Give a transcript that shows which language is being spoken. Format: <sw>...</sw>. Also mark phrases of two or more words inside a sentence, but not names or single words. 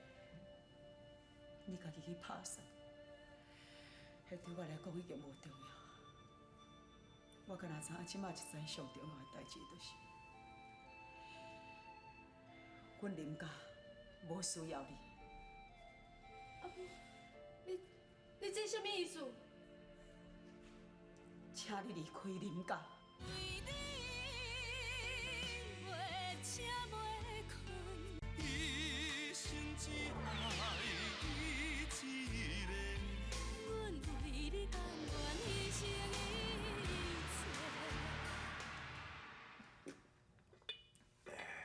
<nan>你家己去拍算，迄对我来讲已经无重要。我敢若知影，即摆一件上重要的代志，就是，阮林家无需要你。阿母，你这什么意思？请你离开林家。一生只爱你一个，阮为你甘愿牺牲一切。</nan>